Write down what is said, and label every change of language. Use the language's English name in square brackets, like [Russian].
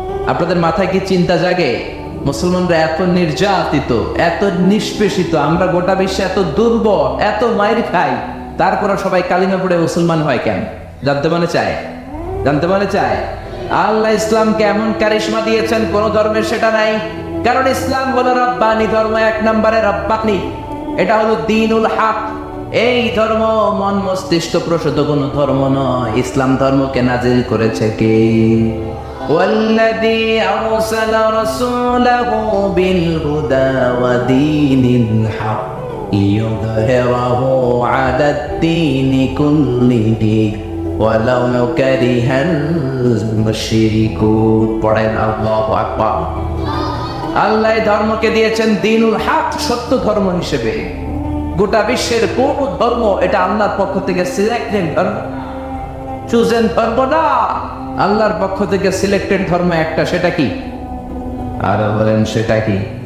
[Bangla] আপনাদের মাথায় কি চিন্তা জাগে? মুসলমানরা এত নির্যাতিত, এত নিষ্পেষিত, আমরা গোটা বিশ্বে এত দুর্বল, এত মাইর খাই, তারপরে সবাই কালিমা পড়ে মুসলমান হয় কেন? জানতে মনে চায়? জানতে মনে চায়? আল্লাহ ইসলামকে এমন কারিশমা দিয়েছেন, কোন ধর্মের সেটা নাই। কারণ ইসলাম হলো রব্বানি ধর্ম, এক নম্বরে রব্বানি। এটা হলো দ্বীনুল হক। এই ধর্ম মন মস্তিষ্ক প্রসূত কোন ধর্ম নয়। ইসলাম ধর্মকে নাজিল করেছে কে? [Arabic] والذي أرسل رسوله بالهدى ودين الحق ليظهره على الدين كله ولو كره المشركون। [Bangla] পড়েন আল্লাহু আকবার। আল্লাহ ধর্মকে দিয়েছেন দ্বীনুল হক, সত্য ধর্ম হিসেবে। গোটা বিশ্বের কোন ধর্ম এটা আল্লাহর পক্ষ থেকে সিলেক্টেড ধর্ম, চুজেন ধর্ম না। আল্লাহর পক্ষ থেকে সিলেক্টেড ধর্ম একটা, সেটা কি? আরো বলেন সেটা কি?